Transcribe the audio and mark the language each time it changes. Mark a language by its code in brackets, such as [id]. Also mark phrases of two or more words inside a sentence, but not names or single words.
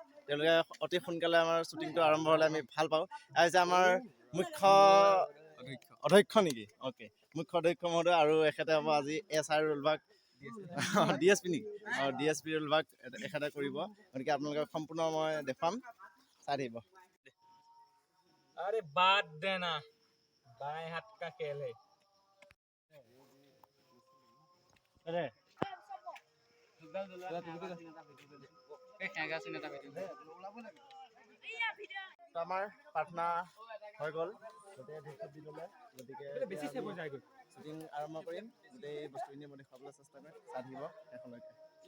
[as] তেওঁলোকে অতি সোনকালে আমাৰ শ্বুটিংটো আৰম্ভ হ'লে আমি ভাল পাওঁ। এয়া হৈছে আমাৰ মুখ্য অধ্যক্ষ নেকি? অ'কে, মুখ্য অধ্যক্ষ মহোদয়। আৰু এখেতে হ'ব আজি SI ৰোলভাগ DSP নেকি? DSP ৰোলভাগ এখেতে কৰিব। গতিকে আপোনালোকক সম্পূৰ্ণ মই দেখুৱাম, চাই থাকিব। [hi] अरे बात देना, बाएं हाथ का खेल है। अरे [as] আমাৰ প্ৰাৰ্থনা হৈ গ'ল, গোটেই ধূপ দি ল'লে। গতিকে শ্বুটিং আৰম্ভ কৰিম। গোটেই বস্তুখিনি মই দেখুৱাবলৈ চেষ্টা কৰিম, চাই থাকিব শেষলৈকে।